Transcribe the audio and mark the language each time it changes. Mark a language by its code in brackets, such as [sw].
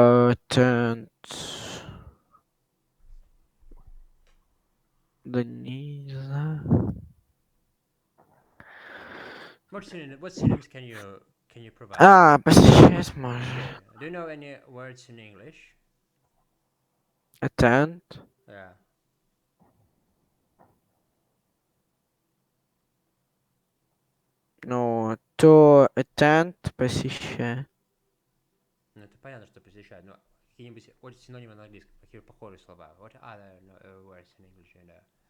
[ru] attend, да не знаю. [en] What synonyms can you provide? [ru] Посещать можно. [en] Okay, do you know any words in English? Attend, Yeah. [ru] ну, to attend, посещать. Ну, это понятно, что посещать, но какие-нибудь синонимы на английском, какие похожие слова? [en] What other words in English you know?